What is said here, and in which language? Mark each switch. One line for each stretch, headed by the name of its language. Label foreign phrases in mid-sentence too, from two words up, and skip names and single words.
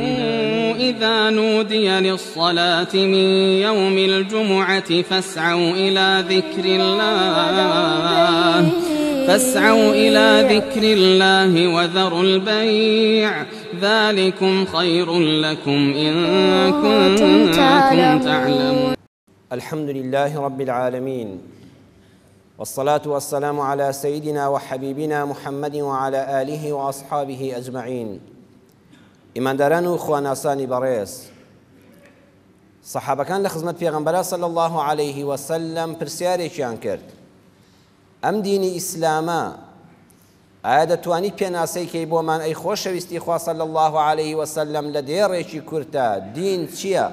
Arabic: إذا نودي للصلاة من يوم الجمعة فاسعوا إلى ذكر الله وذروا البيع ذلكم خير لكم إن كنتم تعلمون. الحمد لله رب العالمين، والصلاة والسلام على سيدنا وحبيبنا محمد وعلى آله وأصحابه أجمعين.
Central Kurdish: ئیمانداران و خواناسانی بەڕێز، سەحابەکان لە خزمەت پێغەمبەر
Arabic: صلی الله عليه وسلم
Central Kurdish: پرسیارێکیان کرد: ئەم دینی ئیسلامە ئایا دەتوانیت پێناسەیکەی بۆمان ئەی خۆشەویستی خوا
Arabic: صلی الله عليه وسلم
Central Kurdish: لە دێڕێکی کورتە دین چییە؟